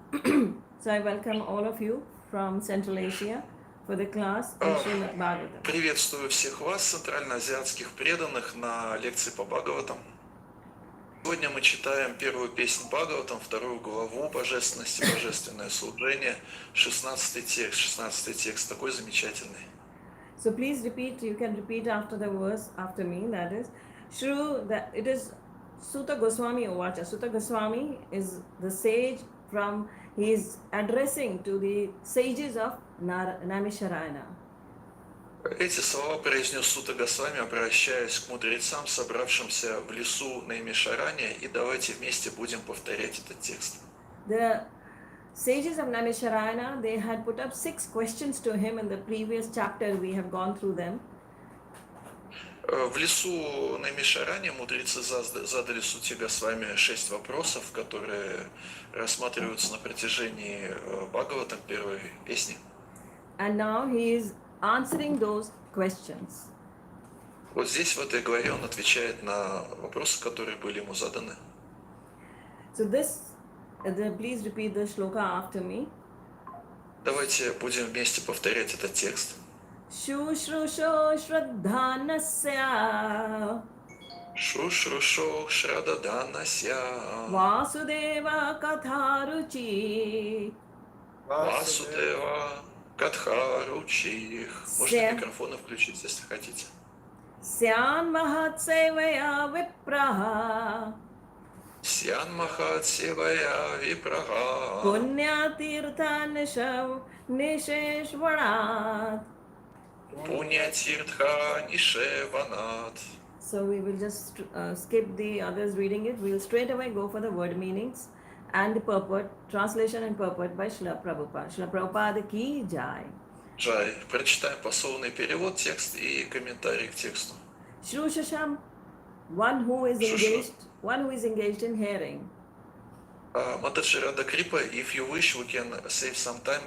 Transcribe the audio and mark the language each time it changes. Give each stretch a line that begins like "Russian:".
English: So I welcome all of you from Central Asia for the class in Srimad Bhagavatam.
Russian: Приветствую всех вас, центральноазиатских преданных, на лекции по Бхагаватам. Сегодня мы читаем первую песнь Бхагаватам, вторую главу Божественности, Божественное служение, 16 текст. 16 текст, такой замечательный.
English: So please repeat, you can repeat after the verse after me, that is, Shru, that it is Sutta Goswami Ovacha. Sutta Goswami is the sage from, he is addressing to the sages of Naimisharayana.
Russian: Эти слова произнес Сутта Госвами, обращаясь к мудрецам, собравшимся в лесу Наймишаране, и давайте вместе будем повторять этот текст.
English: The sages of Naimisharayana, they had put up 6 questions to him in the previous chapter, we have gone through them.
Russian: В лесу Наймишаране мудрецы задали Сутте Госвами 6 вопросов, которые рассматриваются на протяжении Бхагаватам, первой песни.
English: And now he is answering those questions.
Russian: Вот здесь, в этой главе, он отвечает на вопросы, которые были ему заданы.
English: So please repeat the shloka after me.
Russian: Давайте будем вместе повторять этот текст.
Sanskrit: Shushrusho Shraddhanasya Шушрушо Шрададханася Vasudeva Katharuchi Васудева Катхаручи.
Russian: Можно микрофоны включить, если хотите.
Sanskrit: Syan Mahatsevaya Vipraha Сьян Махат Севая Випрага Punyatirtha Nisheshvarat. Пуня Тиртха Нишеванат.
English: So we will just skip the others reading it. We will straight away go for the word meanings and the purport, translation and purport by Srila Prabhupada.
Hindi: Srila Prabhupada ki jai. Джай.
Russian: Прочитаем пословный перевод, текст и комментарий к тексту.
English: Shrushasham, one who is engaged in hearing. Mataji Radhika Krpa, if you wish, we can save some time.